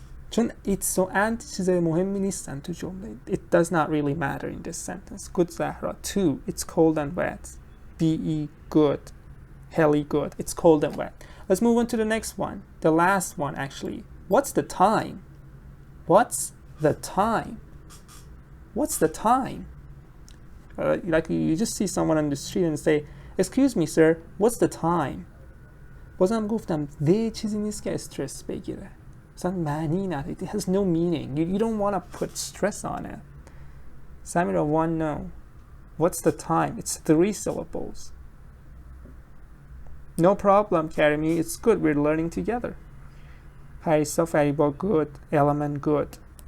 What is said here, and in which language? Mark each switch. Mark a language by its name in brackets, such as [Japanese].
[Persian] چون [English] it's so and [Persian] چیزای مهمی نیستن تو جمله. [English] It does not really matter in this sentence. Good, Zahra. 2. It's cold and wet. BE, good. Heli, good. It's cold and wet. Let's move on to the next one. The last one, actually. What's the time? What's the time? What's the time? Like you just see someone on the street and say, excuse me, sir, what's the time? [Persian] بازم گفتم ده چیزی نیست که استرس بگیره. مثلا معنی نداره. [English] It has no meaning. You don't want to put stress on it. Samira, 1, no. What's the time? It's 3 syllables. No problem, Karimi. It's good. We're learning together. Harisa, Fariba, good. Element, good.